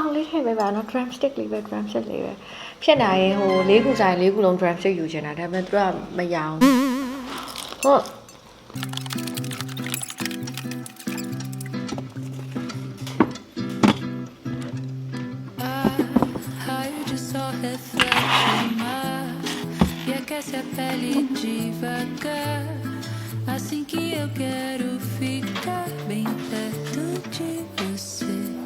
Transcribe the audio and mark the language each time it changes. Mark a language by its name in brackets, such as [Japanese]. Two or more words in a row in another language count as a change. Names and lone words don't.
[Burmese] လေးထည့်ပေးပါနော် [English] drum stick [Burmese] လေးပဲ [English] drum stick [Burmese] လေးပဲဖြစ်နိုင်ရင်ဟို၄ခုဆိုင်၄ခုလုံး [English] drum stick [Burmese] ယူချင်တာဒါပေမဲ့သူကမရအောင်ဟုတ် [Portuguese] Essa pele devagar, assim que eu quero ficar bem perto de você.